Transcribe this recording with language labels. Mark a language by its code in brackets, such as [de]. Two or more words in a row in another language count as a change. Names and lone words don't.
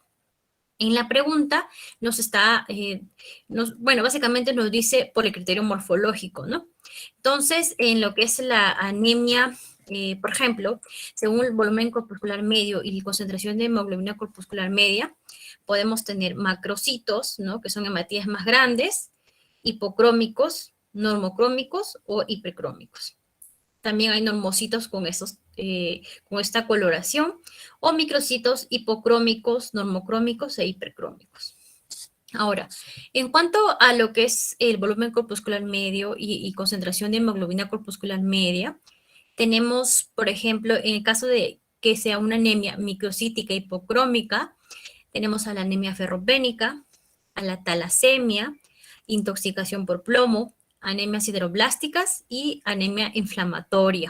[es] En la pregunta básicamente nos dice por el criterio morfológico, ¿no? Entonces, en lo que es la anemia, por ejemplo, según el volumen corpuscular medio y la concentración de hemoglobina corpuscular media, podemos tener macrocitos, ¿no? Que son hematíes más grandes, hipocrómicos, normocrómicos o hipercrómicos. También hay normocitos con esta coloración, o microcitos hipocrómicos, normocrómicos e hipercrómicos. Ahora, en cuanto a lo que es el volumen corpuscular medio y concentración de hemoglobina corpuscular media, tenemos, por ejemplo, en el caso de que sea una anemia microcítica hipocrómica, tenemos a la anemia ferropénica, a la talasemia, intoxicación por plomo, anemias sideroblásticas y anemia inflamatoria.